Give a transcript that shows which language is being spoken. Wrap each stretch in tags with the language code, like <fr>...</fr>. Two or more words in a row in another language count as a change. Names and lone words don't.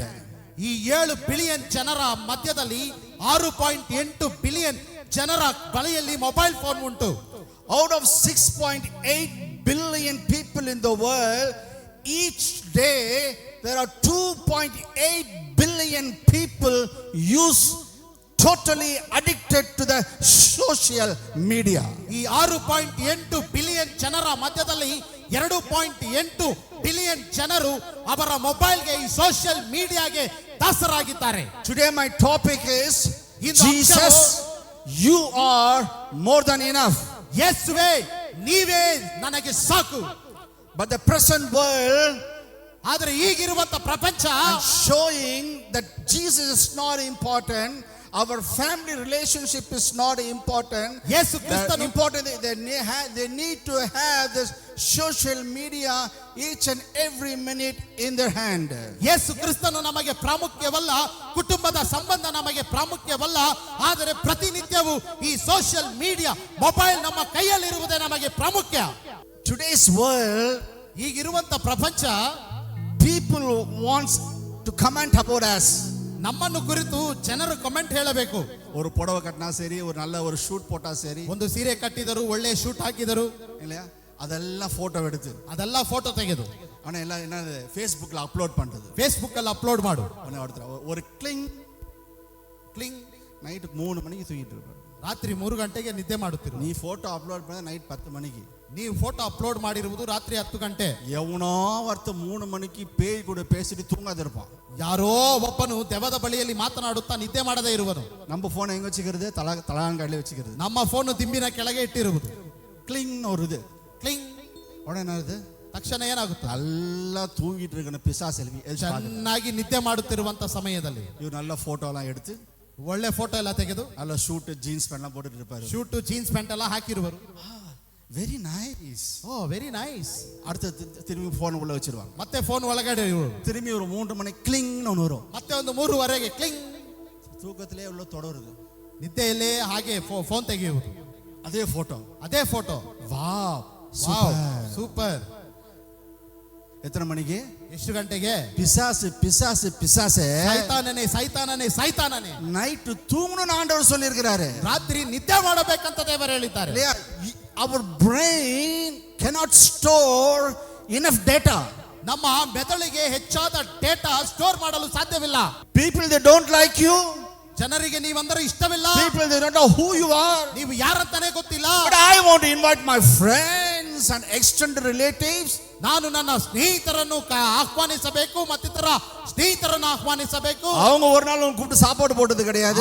<kn>ಈ 7 ಬಿಲಿಯನ್ ಜನರ ಮಧ್ಯದಲ್ಲಿ 6.8 ಬಿಲಿಯನ್ ಜನರ ಬಳಿಯಲ್ಲಿ</kn> <en>mobile phone</en> <kn>ಉಂಟು.</kn> <en>Out of 6.8 billion people in the world, each day there are 2.8 billion people totally addicted to the social media.</en> <kn>ಈ 6.8 ಬಿಲಿಯನ್ ಜನರ ಮಧ್ಯದಲ್ಲಿ 2.8 ಬಿಲಿಯನ್ ಜನರು ಅವರ ಮೊಬೈಲ್ಗೆ, ಈ</kn> <en>social media</en> <kn>ದಾಸರಾಗಿದ್ದಾರೆ.</kn> <en>Today my topic is Jesus, you are more than enough.</en> <kn>ಯೇಸುವೇ, ನೀವೇ ನನಗೆ ಸಾಕು.</kn> <en>But the present world</en> <kn>ಆದರೆ ಈಗಿರುವಂತ ಪ್ರಪಂಚ</kn> <en>and showing that Jesus is not important, our family relationship is not important.</en> <kn>ಯೇಸು</kn> <en>The</en> <kn>ಕ್ರಿಸ್ತನು</kn> <en>important they need to have this social media each and every minute in their hand.</en> <kn>ಯೇಸು ಕ್ರಿಸ್ತನು ನಮಗೆ ಪ್ರಾಮುಖ್ಯವಲ್ಲ, ಕುಟುಂಬದ ಸಂಬಂಧ ನಮಗೆ ಪ್ರಾಮುಖ್ಯವಲ್ಲ, ಆದರೆ ಪ್ರತಿನಿತ್ಯವೂ ಈ</kn> <en>social media mobile</en> <kn>ನಮ್ಮ ಕೈಯಲ್ಲಿರುವುದೇ ನಮಗೆ ಪ್ರಾಮುಖ್ಯ.</kn> <en>Today's world,</en> <kn>ಈಗಿರುವಂತ ಪ್ರಪಂಚ</kn> <en>people wants to comment about us.</en> <kn>ನಮ್ಮನ್ನು ಕುರಿತು ಜನರು ಕಮೆಂಟ್ ಹೇಳಬೇಕು.</kn> <ta>ஒரு புடவை கட்டினா சரி, ஒரு நல்ல ஒரு ஷூட் போட்டா சரி,</ta> <kn>ಒಂದು ಸೀರೆ ಕಟ್ಟಿದರು, ಒಳ್ಳೆ ಶೂಟ್ ಹಾಕಿದರು,</kn> <ta>இல்லையா, அதெல்லாம் போட்டோ எடுத்து</ta> <kn>ಅದೆಲ್ಲ ಫೋಟೋ ತೆಗೆದು</kn> <ta>ஆனா எல்லாம் என்ன ஃபேஸ்புக்ல அப்லோட் பண்றது.</ta> <kn>ಫೇಸ್ಬುಕ್ ಅಲ್ಲಿ ಅಪ್ಲೋಡ್ ಮಾಡು.</kn> <ta>ஒரு கிளிங் ಕ್ಲಿಂಗ್ நைட் 3 மணிக்கு தூங்கிட்டு இருப்பாரு.</ta> <kn>ರಾತ್ರಿ 3 ಗಂಟೆಗೆ ನಿದ್ದೆ ಮಾಡುತ್ತಿರು.</kn> <ta>நீ</ta> <en>photo upload</en> <ta>பண்ண நைட் 10 மணிக்கு.</ta> <kn>ನೀವು</kn> <en>photo upload</en> <kn>ಮಾಡಿರುವುದು ರಾತ್ರಿ 10 ಗಂಟೆ.</kn> <ta>எவனோ ஒருத்த 3 மணிக்கு பேய் கூட பேசிட்டு தூங்காத இருப்பான்.</ta> <kn>ಯಾರೋ ಒಬ್ಬನು ದೆವ್ವದ ಬಳಿಯಲ್ಲಿ ಮಾತನಾಡುತ್ತಾ ನಿದ್ದೆ ಮಾಡದೇ ಇರುವನು.</kn> <ta>நம்ம போன் எங்க வச்சுக்கிறது? தலாங்காடில வச்சுக்கிறது.</ta> <kn>ನಮ್ಮ ಫೋನ್ ದಿಂಬಿನ ಕೆಳಗೆ ಇಟ್ಟಿರುವುದು.</kn> <ta>கிளிங் ஒரு இது ಕ್ಲಿಂಗ್ உடனே என்னது?</ta> <kn>ತಕ್ಷಣ ಏನಾಗುತ್ತೆ?</kn> <ta>நல்லா தூங்கிட்டு இருக்கிற பிசாசு</ta> <kn>ಚೆನ್ನಾಗಿ ನಿದ್ದೆ ಮಾಡುತ್ತಿರುವಂತ ಸಮಯದಲ್ಲಿ</kn> <ta>இவர் நல்ல போட்டோ எல்லாம் எடுத்து</ta> <kn>ಒಳ್ಳೆ ಫೋಟೋ ಎಲ್ಲ ತೆಗೆದು</kn> <ta>நல்ல</ta> <en>suit jeans pant</en> <ta>ಎಲ್ಲ போட்டுட்டு இருப்பாரு.</ta> <en>suit jeans pant</en> <kn>ಎಲ್ಲ ಹಾಕಿರುವರು.</kn> <en>very nice. oh very nice.</en> <ta>அடுத்து திரும்பி போன் உள்ள வச்சிருவாங்க.</ta> <kn>ಮತ್ತೆ ಫೋನ್ ಒಳಗಡೆ ಇರುವರು.</kn> <ta>திரும்பி ஒரு 3 மணி கிளிங்னு ஒன்று வரும்.</ta> <kn>ಮತ್ತೆ ಒಂದು 3:30ಗೆ ಕ್ಲಿಂಗ್.</kn> <ta>தூக்கத்திலே உள்ள தொடருது.</ta> <kn>ನಿದ್ದೆಯಲ್ಲೇ ಹಾಗೆ ಫೋನ್ ತೆಗೆಯುವುದು.</kn> <ta>அதே போட்டோ.</ta> <kn>ಅದೇ ಫೋಟೋ. ವಾವ್ ಸೂಪರ್.</kn> <ta>எத்தனை மணிக்கு?</ta> <kn>ಎಷ್ಟು ಗಂಟೆಗೆ?</kn> <ta>பிசாசு பிசாசு பிசாசே</ta> <kn>ಸೈತಾನನೇ ಸೈತಾನನೇ ಸೈತಾನನೇ</kn> <ta>நைட் தூங்கணும்னு ஆண்டவர் சொல்லி இருக்கிறாரு.</ta> <kn>ರಾತ್ರಿ ನಿದ್ದೆ ಮಾಡಬೇಕಂತ ದೇವರು ಹೇಳಿದ್ದಾರೆ.</kn> <ta>இல்லையா?</ta> <en>our brain cannot store enough data.</en> <kn>ನಮ್ಮ ಮೆದುಳಿಗೆ ಹೆಚ್ಚಾದ</kn> <en>data store</en> <kn>ಮಾಡಲು ಸಾಧ್ಯವಿಲ್ಲ.</kn> <en>people they don't like you,</en> <kn>ಜನರಿಗೆ ನೀವಂದರೆ ಇಷ್ಟವಿಲ್ಲ,</kn> <en>people they don't know who you are,</en> <kn>ನೀವು ಯಾರಂತಾನೆ ಗೊತ್ತಿಲ್ಲ.</kn> <en>but I want to invite my friends and extended relatives.</en> <kn>ನಾನು ನನ್ನ ಸ್ನೇಹಿತರನ್ನು ಆಹ್ವಾನಿಸಬೇಕು, ಮತ್ತಿತರ ಸ್ನೇಹಿತರನ್ನು ಆಹ್ವಾನಿಸಬೇಕು.</kn> <ta>அவங்க ஒரு நாள் உங்களுக்கு கூப்பிட்டு சாப்பாடு போட்டது கிடையாது.</ta>